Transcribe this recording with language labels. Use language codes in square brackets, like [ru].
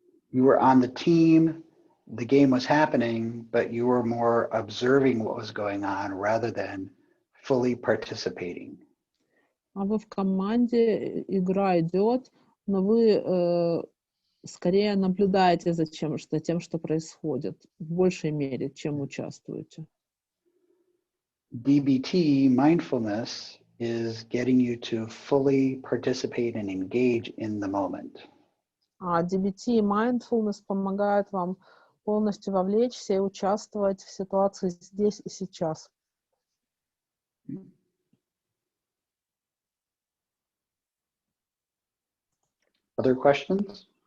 [en] You were on the team, the game was happening, but you were more observing what was going on rather than fully participating. [ru] А вы в команде, игра идет, но вы скорее наблюдаете за тем, что происходит, в большей мере, чем участвуете. [en] DBT, mindfulness, is getting you to fully participate and engage in the moment. [ru] А DBT и mindfulness помогают вам полностью вовлечься и участвовать в ситуации здесь и сейчас. [en] Other questions?